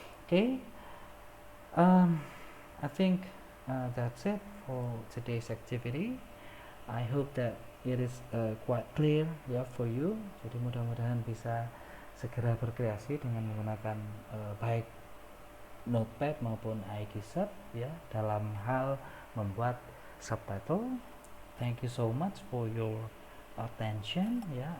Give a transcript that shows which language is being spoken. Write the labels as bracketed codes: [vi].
[en] Okay, I think that's it for today's activity. I hope that it is quite clear ya for you. [id] Jadi mudah-mudahan bisa segera berkreasi dengan menggunakan baik Notepad maupun iGSub ya dalam hal membuat subtitle. [en] Thank you so much for your attention ya.